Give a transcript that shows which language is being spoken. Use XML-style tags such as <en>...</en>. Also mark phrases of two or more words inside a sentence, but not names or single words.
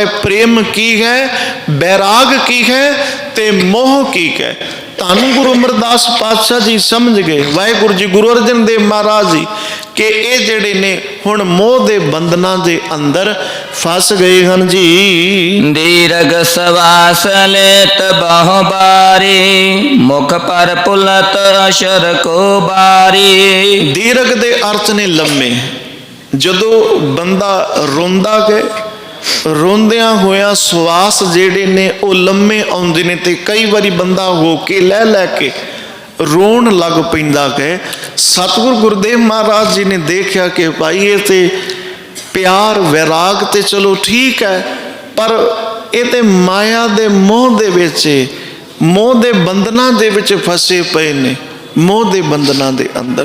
<pa>ਪ੍ਰੇਮ ਕੀ ਹੈ, ਬੈਰਾਗ ਕੀ ਹੈ ਤੇ ਮੋਹ ਕੀ ਹੈ। ਧੰਨ ਗੁਰੂ ਅਮਰਦਾਸ ਪਾਤਸ਼ਾਹ ਜੀ ਸਮਝ ਗਏ, ਵਾਹਿਗੁਰੂ ਜੀ ਗੁਰੂ ਅਰਜਨ ਦੇਵ ਮਹਾਰਾਜ ਜੀ, ਕਿ ਇਹ ਜਿਹੜੇ ਨੇ ਹੁਣ ਮੋਹ ਦੇ ਬੰਧਨਾਂ ਦੇ ਅੰਦਰ ਫਸ ਗਏ ਹਨ ਜੀ।</pa> <bra>दीर्घ सवास लेत बहु बारी, मुख पर पुलत अशर को बारी।</bra> <pa>ਦੀਰਘ ਦੇ ਅਰਥ ਨੇ ਲੰਮੇ। ਜਦੋਂ ਬੰਦਾ ਰੋਂਦਾ ਗਏ, ਰੋਂਦਿਆਂ ਹੋਇਆ ਸਵਾਸ ਜਿਹੜੇ ਨੇ ਉਹ ਲੰਮੇ ਆਉਂਦੇ ਨੇ, ਤੇ ਕਈ ਵਾਰੀ ਬੰਦਾ ਹੋ ਕੇ ਲੈ ਕੇ ਰੋਣ ਲੱਗ ਪੈਂਦਾ ਕਿ। ਸਤਿਗੁਰੂ ਗੁਰਦੇਵ ਮਹਾਰਾਜ ਜੀ ਨੇ ਦੇਖਿਆ ਕਿ ਭਾਈ ਇਹ ਤੇ ਪਿਆਰ ਵੈਰਾਗ ਤੇ ਚਲੋ ਠੀਕ ਹੈ, ਪਰ ਇਹ ਤੇ ਮਾਇਆ ਦੇ ਮੋਹ ਦੇ ਵਿੱਚ, ਮੋਹ ਦੇ ਬੰਧਨਾਂ ਦੇ ਵਿੱਚ ਫਸੇ ਪਏ ਨੇ, ਮੋਹ ਦੇ ਬੰਧਨਾਂ ਦੇ ਅੰਦਰ।</pa>